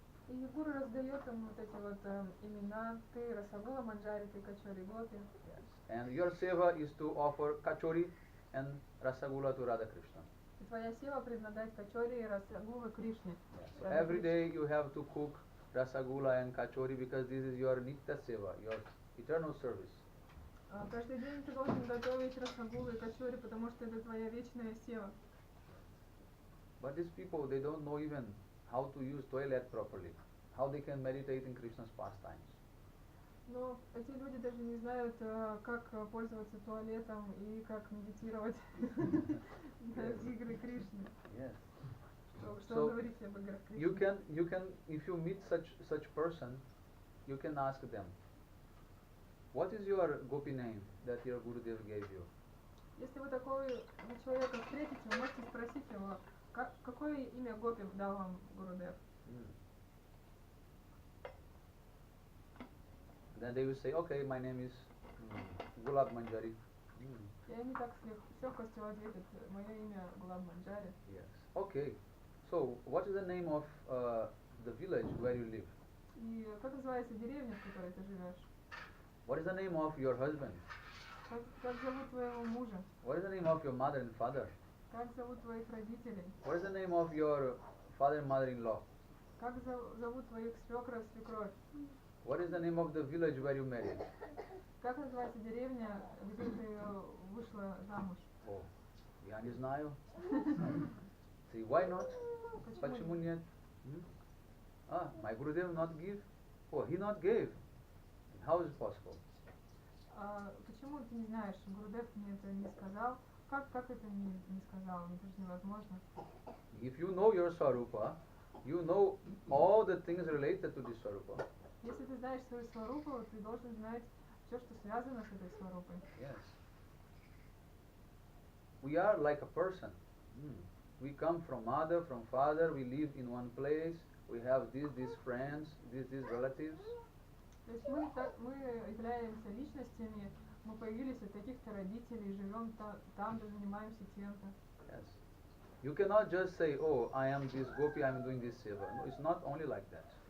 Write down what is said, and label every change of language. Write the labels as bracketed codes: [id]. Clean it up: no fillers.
[ru] И гуру раздает им вот эти вот имена. Ты Расагула Манджари, ты Качори Гопи. [en] Yes. And your seva is to offer Kachori and Rasagula to Radha Krishna. [ru] И твоя сила предлагать качори и расагулы Кришне. [en] Yes. So every day you have to cook rasagula and kachori because this is your nitya seva, your eternal service. [ru] Каждый день ты должен готовить расагулы и качори, потому что это твоя вечная сила. [en] But these people, they don't know even how to use toilet properly, how they can meditate in Krishna's pastimes. [ru] Но эти люди даже не знают, как пользоваться туалетом и как медитировать на игры Кришны. [en] Yes. [ru] Что говорить об играх Кришны? [en] You can, if you meet such person, you can ask them, what is your gopi name that your Gurudev gave you? [ru] Если вы такого человека встретите, вы можете спросить его, какое имя гопи дал вам Гурудев? [en] Then they will say, okay, my name is Gulab Manjari. [ru] И они так с легкостью ответят, мое имя Гулаб Манджари. [en] Yes. Okay. So, what is the name of the village where you live? [ru] И как называется деревня, в которой ты живешь? [en] What is the name of your husband? [ru] Как зовут твоего мужа? [en] What is the name of your mother and father? [ru] Как зовут твоих родителей? [en] What is the name of your father and mother-in-law? [ru] Как зовут твоих свекра, свекровь? [en] What is the name of the village where you married? [ru] Как называется деревня, где ты вышла замуж? [en] Oh, [ru] я не знаю. [en] See, why not? [ru] Почему нет? [en] My Gurudev not give? Oh, he not gave. How is it possible? [ru] Почему ты не знаешь? Гурудев мне это не сказал. Как это не сказал? Это же невозможно. [en] If you know your Swarupa, you know all the things related to this Swarupa. [ru] Если ты знаешь свою сварупу, ты должен знать все, что связано с этой сварупой. [en] Yes. We are like a person. We come from mother, from father, we live in one place, we have these friends, these relatives. [ru] То есть мы являемся личностями, мы появились от таких-то родителей, живем там же, занимаемся тем-то. [en] Yes. You cannot just say, oh, I am this gopi, I am doing this seva. No, it's not only like that.